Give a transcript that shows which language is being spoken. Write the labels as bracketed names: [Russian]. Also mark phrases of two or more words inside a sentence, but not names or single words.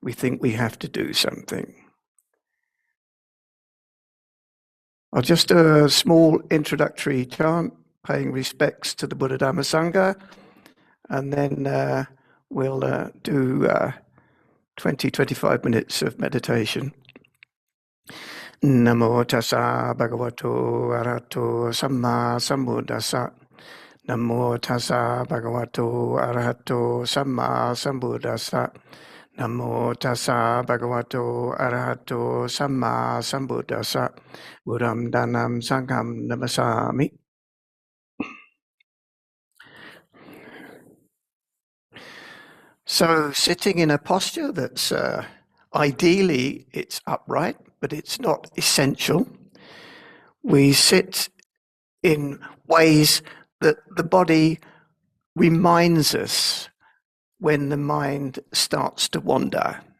[English] We think we have to do something. I'll just do a small introductory chant, paying respects to the Buddha Dhamma Sangha, and then we'll do 20-25 minutes of meditation. [Pali] Namo tassa bhagavato arahato samma sambuddhassa. Namo tassa bhagavato arahato samma sambuddhassa. Namo tassa bhagavato arahato samma sambuddhassa. Buddham dhanam sangham namasami. [English] So sitting in a posture that's ideally it's upright, but it's not essential. We sit in ways that the body reminds us when the mind starts to wander.